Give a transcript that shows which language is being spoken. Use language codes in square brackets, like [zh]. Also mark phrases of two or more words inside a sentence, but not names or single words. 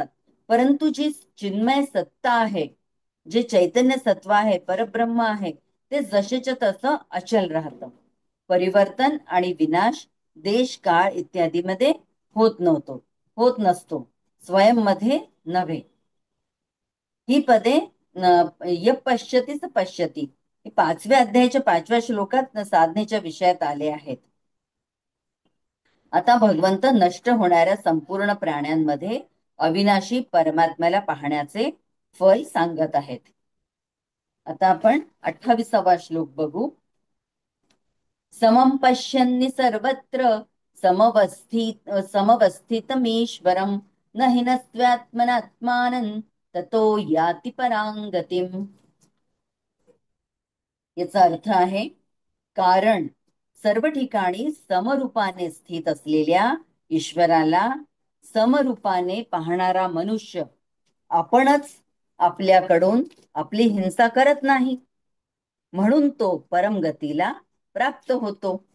[mr] परंतु जी चिन्मय सत्ता आहे, जे चैतन्य सत्व आहे, परब्रह्म आहे, ते जसेच्या तसं अचल राहतं. परिवर्तन आणि विनाश देश, काळ इत्यादी मध्ये होत नसतो, स्वयं मध्ये नव्हे. ही पदे [sa] य पश्यतीच पश्यती, [mr] ही 5व्या अध्यायाच्या 5व्या श्लोकात साधनेच्या विषयात आले आहेत. आता भगवंत नष्ट होणाऱ्या संपूर्ण प्राण्यांमध्ये अविनाशी परमात्म्याला पाहण्याचे फल सांगत आहेत. आता आपण 28वा श्लोक बघू. [sa] समं पश्यन्नि सर्वत्र समवस्थितमीश्वरं न हिनस्त्यात्मनात्मानं ततो याति परां गतिम्. [mr] याचा अर्थ आहे, कारण सर्व ठिकाणी समरूपाने स्थित असलेल्या ईश्वराला समरूपाने पाहणारा मनुष्य आपणच आपल्याकडून आपली हिंसा करत नाही, म्हणून तो परमगतीला प्राप्त होतो.